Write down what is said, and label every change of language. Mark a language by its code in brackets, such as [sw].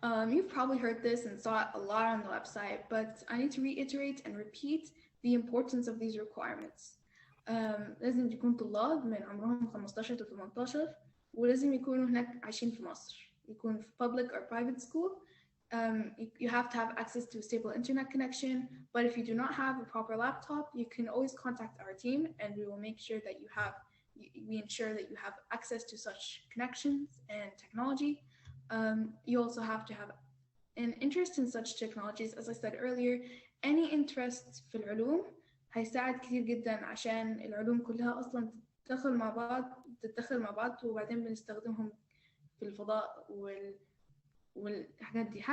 [en] You've probably heard this and saw it a lot on the website, but I need to reiterate and repeat the importance of these requirements. [ar] لازم يكون طلاب من عمرهم 15 ل 18 ولازم يكونوا هناك عايشين في مصر، يكون في [en] public or private school. You have to have access to a stable internet connection, but if you do not have a proper laptop, you can always contact our team and we will make sure that we ensure that you have access to such connections and technology. You also have to have an interest in such technologies. As I said earlier, any interest [ar] في العلوم هيساعد كتير جدا عشان العلوم كلها أصلا تتدخل مع بعض وبعدين بنستخدمهم في الفضاء والحاجات دي.